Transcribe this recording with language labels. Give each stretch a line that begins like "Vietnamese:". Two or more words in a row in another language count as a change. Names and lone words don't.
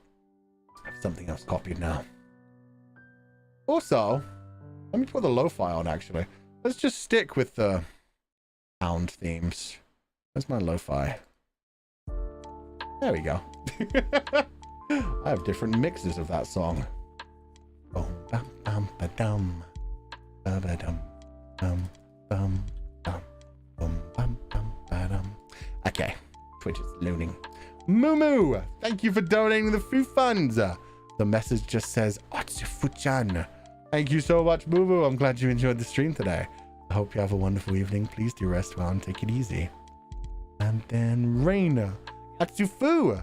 English: I have something else copied now. Also, let me put the lo-fi on actually. Let's just stick with the sound themes. Where's my lo-fi? There we go. I have different mixes of that song. Boom, bam, bam, ba-dum. Ba-ba-dum, bum, bum, bum, bum, bum, bum, ba-dum. Okay, Twitch is loading. Moo, thank you for donating the food funds. The message just says, Otsufu-chan. Thank you so much, Moo. I'm glad you enjoyed the stream today. I hope you have a wonderful evening. Please do rest well and take it easy. And then Reina. Atsufu.